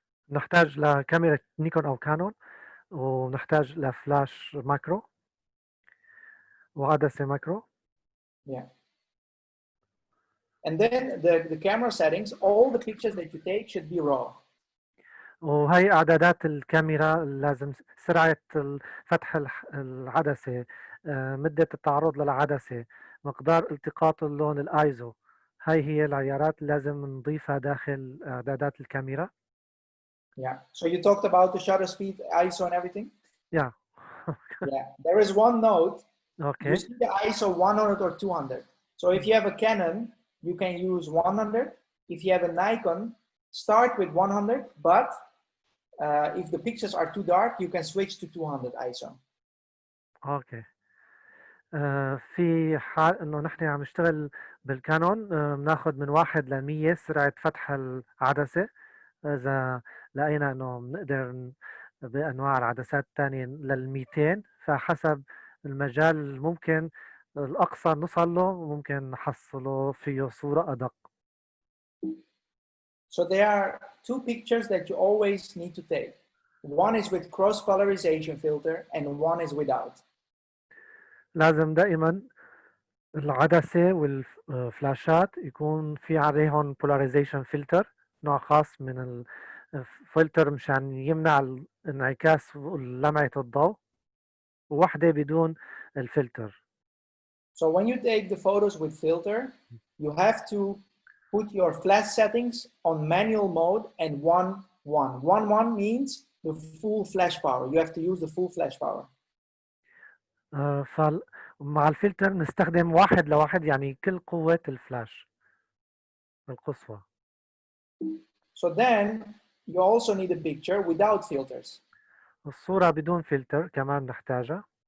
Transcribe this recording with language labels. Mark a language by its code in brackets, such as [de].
[ar] نحتاج لكاميرا نيكون أو كانون، ونحتاج لفلاش ماكرو وعدسة ماكرو. [en] Yeah. And then the camera settings, all the pictures that you take should be raw. [ar] وهي إعدادات الكاميرا، لازم سرعة فتح العدسة، مدة التعرض للعدسة، مقدار التقاط اللون الآيزو. هي العيارات لازم نضيفها داخل إعدادات الكاميرا. [en] Yeah. So you talked about the shutter speed, ISO and everything? Yeah. Yeah. There is one note. Okay. You see the ISO 100 or 200. So if you have a Canon, you can use 100. If you have a Nikon, start with 100, but if the pictures are too dark, you can switch to 200 ISO. Okay. [ar] في حال انه نحن عم نشتغل بالكانون، بناخذ من 1 ل 100 سرعة فتح العدسة. اذا لقينا انه بنقدر بانواع العدسات الثانية لل 200، فحسب المجال ممكن الاقصى نوصل له، ممكن نحصله فيه صورة ادق. [en] So there are two pictures that you always need to take. One is with cross polarization filter and one is without. [ar] لازم دائما العدسة والفلاشات يكون في عليهم polarization filter، نوع خاص من الفلتر مشان يمنع انعكاس لمعة الضوء، وواحدة بدون الفلتر. [en] So when you take the photos with filter, you have to put your flash settings on manual mode and 1:1. 1:1 means the full flash power. You have to use the full flash power. [ar] فمع الفلتر نستخدم 1:1، يعني كل قوة الفلاش القصوى. [en] So then you also need a picture without filters. [ar] الصورة بدون فلتر كمان نحتاجها.